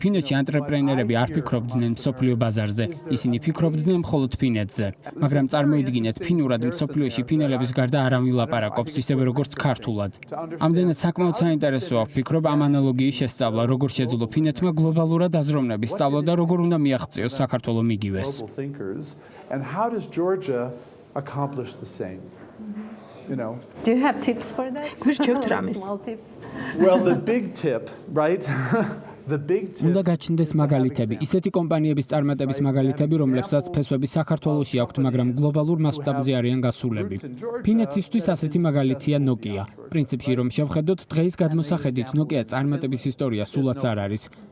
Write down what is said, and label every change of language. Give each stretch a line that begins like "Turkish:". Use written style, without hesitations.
Georgian: ფინეთში ანტრეპრენერები არ ფიქრობდნენ მსოფლიო ბაზარზე. ისინი ფიქრობდნენ მხოლოდ ფინეთზე. მაგრამ წარმოიდგინეთ, ფინურად მსოფლიოში ფინელების გარდა არავინ ლაპარაკობს, ისევე როგორც ქართულად. ამდენად საკმაოდ საინტერესოა, ვფიქრობ, ამ ანალოგიის შესწავლა, როგორ შეძლო ფინეთმა გლობალურად აზროვნების სწავლა და როგორ უნდა მიაღწიოს საქართველოს მიგივეს.
English: And how does Georgia accomplish the same? You know. Do you have tips for that? Small tips. Well, the big tip, right?
Georgian: უნდა გაჩნდეს მაგალითები, ისეთი კომპანიების წარმატების მაგალითები, რომლებსაც ფესვები საქართველოში აქვთ, მაგრამ გლობალურ მასშტაბზე არიან გასულები. ფინეთისთვის ასეთი მაგალითია Nokia. პრინციპში რომ შევხედოთ, დღეის გადმოსახედით Nokia წარმატების ისტორია სულაც არ არის.